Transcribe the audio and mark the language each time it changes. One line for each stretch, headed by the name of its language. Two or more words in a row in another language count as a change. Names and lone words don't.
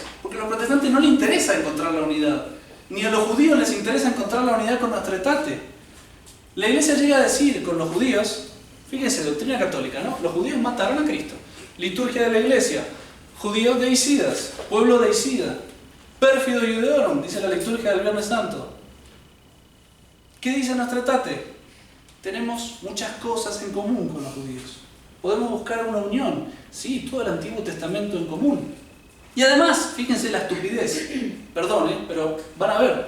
Spanish: Porque a los protestantes no les interesa encontrar la unidad. Ni a los judíos les interesa encontrar la unidad con nuestra etate. La iglesia llega a decir con los judíos, fíjense, doctrina católica, ¿no? Los judíos mataron a Cristo. Liturgia de la iglesia: judíos deicidas, pueblo deicida,
Latin: pérfido iudeorum,
Spanish: dice la liturgia del Viernes Santo. ¿Qué dice nuestra etate? Tenemos muchas cosas en común con los judíos. Podemos buscar una unión. Sí, todo el Antiguo Testamento en común. Y además, fíjense la estupidez. Perdón, pero van a ver.